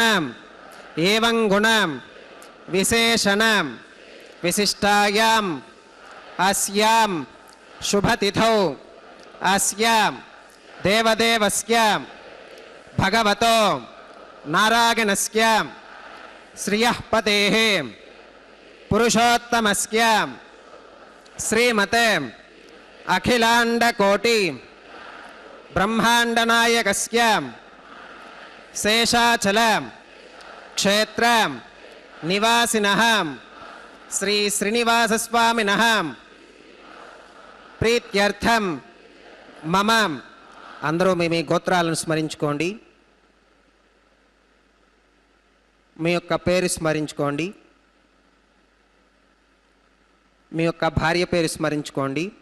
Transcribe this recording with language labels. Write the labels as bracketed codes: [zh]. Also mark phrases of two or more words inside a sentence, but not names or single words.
[sa] एवं गुण विशेषण विशिष्टायाम् अस्यां शुभतिथौ अस्यां देवदेवस्य भगवतो नारायणस्य श्रियः पतेः पुरुषोत्तमस्य श्रीमते अखिलाण्डकोटि ब्रह्माण्डनायकस्य शेषाचल क्षेत्र निवासिनः श्री श्रीनिवासस्वामिनः ప్రీత్యర్థం మమ. [te] అందరూ మీ గోత్రాలను స్మరించుకోండి. మీ యొక్క పేరు స్మరించుకోండి. మీ యొక్క భార్య పేరు స్మరించుకోండి.